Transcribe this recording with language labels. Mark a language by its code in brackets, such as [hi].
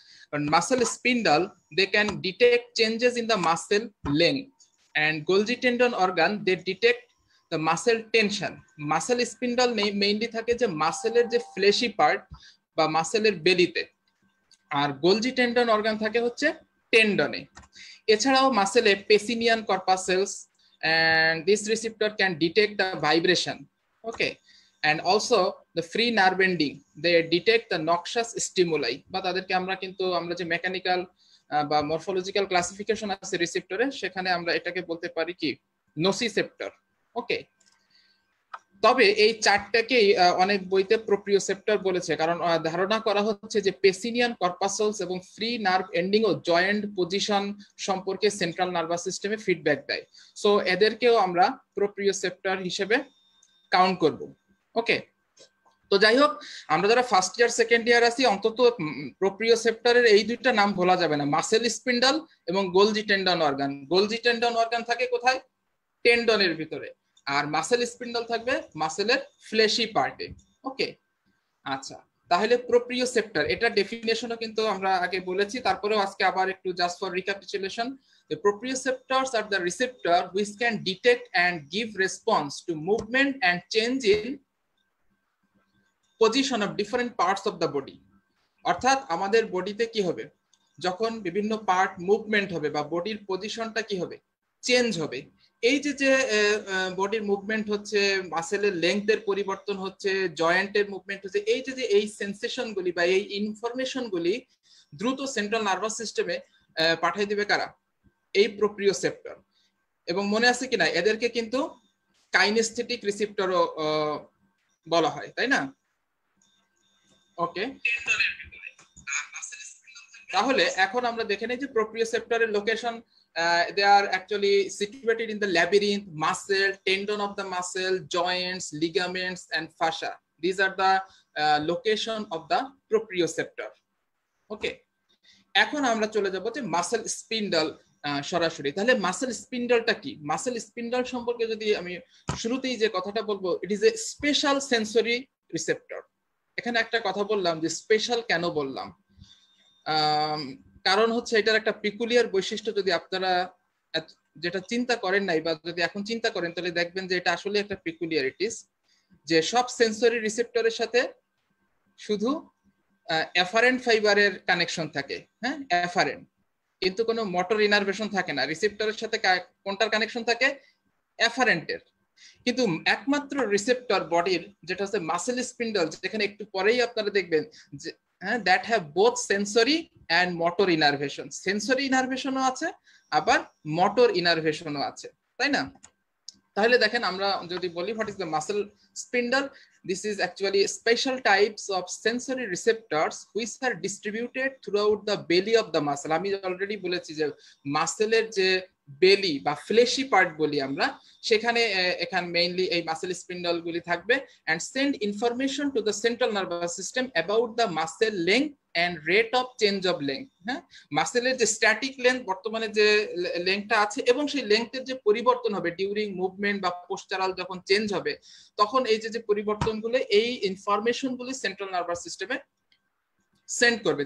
[en] কারণ muscle spindle, they can detect changes in the muscle length, and Golgi tendon organ they detect the muscle tension. [bn] Muscle spindle mainly থাকে যে মাসেলের যে fleshy part বা মাসেলের বেলিতে, আর Golgi tendon organ থাকে হচ্ছে টেন্ডনে। এছাড়াও মাসেলে [en] Pacinian corpuscles and this receptor can detect the vibration. Okay, and also the free nerve ending, they detect the noxious stimuli, [bn] বা তাদেরকে আমরা যে মেকানিক্যাল বা মরফোলজিক্যাল ক্লাসিফিকেশন আছে রিসেপ্টরে, সেখানে আমরা এটাকে বলতে পারি কি নোসিসেপ্টর। ওকে, তবে এই চারটাকেই অনেক বইতে প্রোপ্রিওসেপ্টর বলেছে, কারণ ধারণা করা হচ্ছে যে পেসিনিয়ান কর্পাসলস এবং ফ্রি নার্ভ এন্ডিং ও জয়েন্ট পজিশন সম্পর্কে সেন্ট্রাল নার্ভাস সিস্টেমে ফিডব্যাক দেয়। সো এদেরকেও আমরা প্রোপ্রিওসেপ্টর হিসেবে কাউন্ট করব। ওকে, তো যাই হোক, আমরা যারা ফার্স্ট ইয়ার সেকেন্ড ইয়ার আছি, অন্তত প্রোপ্রিওসেপ্টরের এই দুইটা নাম ভোলা যাবে না, মাসেল স্পিন্ডল এবং Golgi tendon organ. Golgi tendon organ থাকে কোথায়? টেন্ডনের ভিতরে, আর মাসেল স্পিন্ডল থাকবে মাসেলের ফ্লেশি পার্টে। ওকে, আচ্ছা, তাহলে প্রোপ্রিওসেপ্টর এটা ডেফিনেশনও কিন্তু আমরা আগে বলেছি, তারপরেও আজকে আবার একটু [en] Just for recapitulation. The proprioceptors are the receptor which can detect and give response to movement and change in position of different parts of the body। [bn] অর্থাৎ আমাদের বডিতে কি হবে, যখন বিভিন্ন পার্ট মুভমেন্ট হবে বা বডির পজিশনটা কি হবে, চেঞ্জ হবে, এই যে যে বডির মুভমেন্ট হচ্ছে, মাসেলের লেংথের পরিবর্তন হচ্ছে, জয়েন্টের মুভমেন্ট হচ্ছে, এই যে যে এই সেন্সেশনগুলি বা এই ইনফরমেশনগুলি দ্রুত সেন্ট্রাল নার্ভাস সিস্টেমে পাঠিয়ে দিবে কারা? এই প্রোপ্রিওসেপ্টর। এবং মনে আছে কিনা, এদেরকে কিন্তু কাইনেস্থেটিক রিসেপ্টরও বলা হয়, তাই না? ওকে, তাহলে এখন আমরা দেখে নিই যে প্রোপ্রিওসেপ্টরের location. [en] They are actually situated in the labyrinth, muscle, tendon of the muscle, joints, ligaments and fascia. These are the location of the proprioceptor. [bn] Okay, এখন আমরা চলে যাব যে মাসেল স্পিন্ডল সরাসরি। তাহলে মাসেল স্পিন্ডলটা কি? মাসেল স্পিন্ডল সম্পর্কে যদি আমি শুরুতেই যে কথাটা বলবো, [en] It is a special sensory receptor. [bn] এখানে একটা কথা বললাম যে স্পেশাল কেন বললাম, কারণ হচ্ছে এটার একটা পিকুলিয়ার বৈশিষ্ট্য, যদি আপনারা যেটা চিন্তা করেন নাই বা যদি এখন চিন্তা করেন, তাহলে দেখবেন যে এটা আসলে একটা পিকুলিয়ারিটিস, যে সব সেন্সরি রিসেপ্টরের সাথে শুধু এফারেন্ট ফাইবারের কানেকশন থাকে, হ্যাঁ এফারেন্ট, কিন্তু কোনো মোটর ইনারভেশন থাকে না। রিসেপ্টরের সাথে কোনটার কানেকশন থাকে? এফারেন্টের। কিন্তু একমাত্র রিসেপ্টর বডির যেটা হচ্ছে মাসেল স্পিন্ডল, যেখানে একটু পরেই আপনারা দেখবেন যে [en] that have both sensory and motor innervation, [bn] sensory innervation ও আছে, আবার motor innervation ও আছে, তাই না? তাহলে দেখেন, আমরা যদি বলি [en] what is the muscle spindle, this is actually special types of sensory receptors which are distributed throughout the belly of the muscle। [bn] আমি অলরেডি বলেছি যে মাসেলের যে বেলি বা ফ্লেশি পার্ট বলি আমরা, সেখানে এখানে মেইনলি এই মাসেল স্পিন্ডল গুলি থাকবে [en] and send information to the central nervous system about the muscle length and rate of change of length। [bn] হ্যাঁ, মাসেলের যে স্ট্যাটিক লেন্থ, বর্তমানে যে লেন্থটা আছে, এবং সেই লেন্থের যে পরিবর্তন হবে ডিউরিং মুভমেন্ট বা পোস্টারাল যখন চেঞ্জ হবে, তখন এই যে পরিবর্তনগুলো, এই ইনফরমেশনগুলি সেন্ট্রাল নার্ভাস সিস্টেমে সেন্ড করবে।